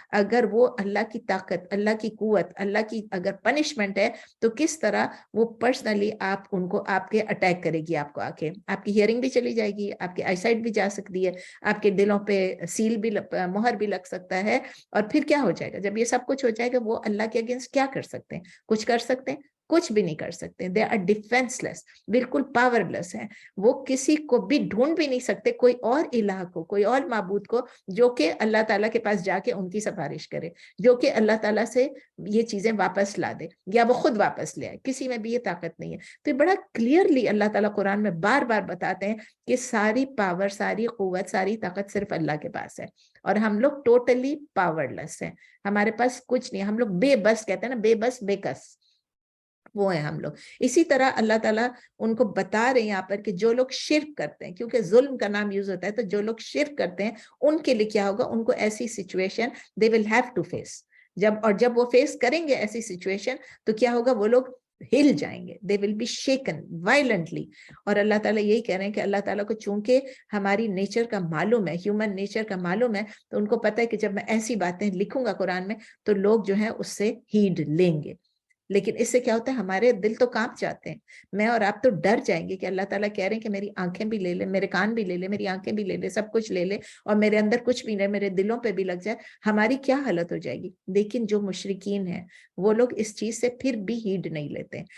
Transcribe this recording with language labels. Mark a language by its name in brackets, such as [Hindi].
[Urdu] اگر وہ اللہ کی طاقت، اللہ کی قوت، اللہ کی اگر پنشمنٹ ہے تو کس طرح وہ پرسنلی آپ ان کو آپ کے اٹیک کرے گی، آپ کو آ کے آپ کی ہیئرنگ بھی چلی جائے گی، آپ کی آئی سائٹ بھی جا سکتی ہے، آپ کے دلوں پہ سیل بھی مہر بھی لگ سکتا ہے. اور پھر کیا ہو جائے گا جب یہ سب کچھ ہو جائے گا؟ وہ اللہ کے اگینسٹ کیا کر سکتے ہیں؟ کچھ کر سکتے ہیں؟ کچھ بھی نہیں کر سکتے. [English] they are defenceless, [Urdu] بالکل پاور لیس ہیں. وہ کسی کو بھی ڈھونڈ بھی نہیں سکتے، کوئی اور الہ کو، کوئی اور معبود کو جو کہ اللہ تعالیٰ کے پاس جا کے ان کی سفارش کرے، جو کہ اللہ تعالیٰ سے یہ چیزیں واپس لا دے یا وہ خود واپس لے آئے. کسی میں بھی یہ طاقت نہیں ہے. تو یہ بڑا کلیئرلی اللہ تعالیٰ قرآن میں بار بار بتاتے ہیں کہ ساری پاور، ساری قوت، ساری طاقت صرف اللہ کے پاس ہے، اور ہم لوگ ٹوٹلی پاور لیس ہیں. ہمارے پاس کچھ نہیں، ہم لوگ بے بس کہتے ہیں نا، بے بس بے کس وہ ہیں ہم لوگ. اسی طرح اللہ تعالیٰ ان کو بتا رہے ہیں یہاں پر کہ جو لوگ شرک کرتے ہیں، کیونکہ ظلم کا نام یوز ہوتا ہے، تو جو لوگ شرک کرتے ہیں ان کے لیے کیا ہوگا؟ ان کو ایسی situation [English] they will have to face. [Urdu] جب وہ فیس کریں گے ایسی سچویشن تو کیا ہوگا؟ وہ لوگ ہل جائیں گے. [English] they will be shaken violently. [Urdu] اور اللہ تعالیٰ یہی کہہ رہے ہیں کہ اللہ تعالیٰ کو چونکہ ہماری نیچر کا معلوم ہے، ہیومن نیچر کا معلوم ہے، تو ان کو پتہ ہے کہ جب میں ایسی باتیں لکھوں گا قرآن میں تو لوگ جو ہیں اس سے ہیڈ لیں گے. لیکن اس سے کیا ہوتا ہے؟ ہمارے دل تو کانپ جاتے ہیں. میں اور آپ تو ڈر جائیں گے کہ اللہ تعالیٰ کہہ رہے ہیں کہ میری آنکھیں بھی لے لے، میرے کان بھی لے لے، میری آنکھیں بھی لے لے، سب کچھ لے لے، اور میرے اندر کچھ بھی نہیں، میرے دلوں پہ بھی لگ جائے، ہماری کیا حالت ہو جائے گی؟ لیکن جو مشرکین ہیں وہ لوگ اس چیز سے پھر بھی ہیڈ نہیں لیتے.